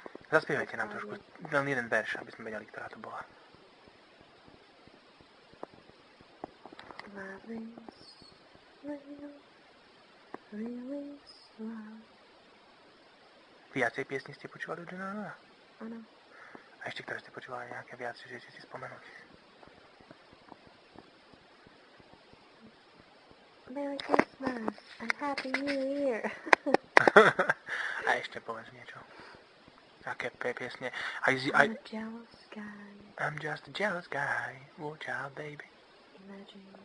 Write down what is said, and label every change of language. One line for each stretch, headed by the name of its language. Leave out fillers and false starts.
Slovak: Zaspievajte nám trošku, len jeden verš, aby sme vedeli, ktorá to bola.
English: Love is real, really slow.
Slovak: Viacej piesní ste počúvali od Johna Lennona? Áno. A ešte ktoré ste počúvali nejaké viac, že si spomenúť?
English: Merry Christmas and Happy New Year.
Slovak: A ešte povedz niečo. Aké piesne?
English: I'm a jealous guy. I'm just a jealous guy. Watch out, baby. Imagine.